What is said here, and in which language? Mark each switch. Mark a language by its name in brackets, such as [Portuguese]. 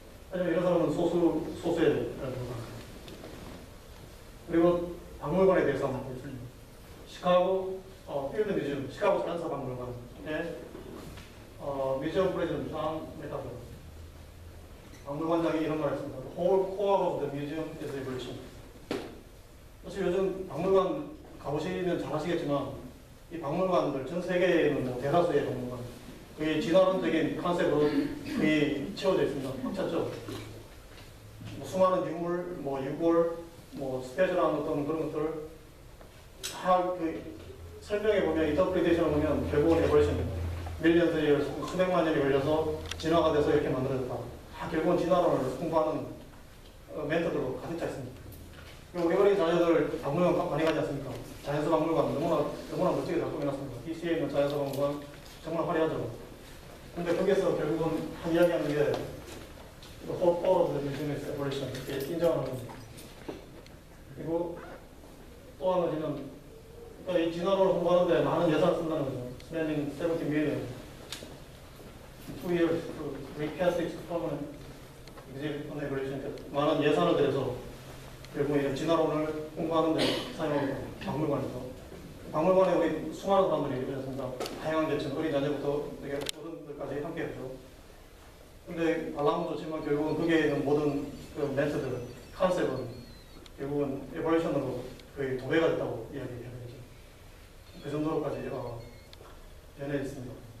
[Korean] 하지만 이런 사람은 소수의 그리고 박물관에 대해서 한번 보겠습니다. 시카고 필드 뮤지엄, 시카고 산사 박물관의 뮤지엄 프레지던트 존 메카더 박물관장이 이런 말을 했습니다. [English] The whole core of the museum is evolution. [Korean] 사실 요즘 박물관 가보시면 잘 아시겠지만 이 박물관들 전 세계에는 대다수의 박물관 그게 진화론적인 컨셉으로 거의 채워져 있습니다. 확 찼죠. 수많은 유물, 유골, 스페셜한 어떤 그런 것들 다 그 설명해 보면 인터프리테이션을 보면 결국은 에버리션입니다. 밀리언스 수백만 년이 걸려서 진화가 돼서 이렇게 만들어졌다. 다 결국은 진화론을 홍보하는 멘트들로 가득 차 있습니다. 그리고 우리 어린 자녀들 박물관 많이 가지 않습니까? 자연서 박물관 너무나 멋지게 잘 꾸며놨습니다. DC에 있는 자연서 박물관 정말 화려하죠. 근데 거기서 결국은 이야기하는 게 [English] the whole core of the museum is evolution [Korean] 이렇게 인정하는 겁니다. 그리고 또 한 가지는 그러니까 이 진화론을 홍보하는데 많은 예산을 쓴다는 거죠. [English] Spending 70 million 2 years to recast its permanent exhibit on evolution. [Korean] 많은 예산을 들여서 결국 이 진화론을 홍보하는 데 사용합니다. 박물관에서. 박물관에 우리 수많은 사람들이 있습니다. 다양한 계층, 어린 자녀부터 되게 어른들까지 함께 했죠. 근데 발람은 좋지만 결국은 거기에 있는 모든 그 멘트들, 컨셉은 결국은 에버리션으로 거의 도배가 됐다고 이야기해야 되죠. 그 정도로까지 변해 있습니다.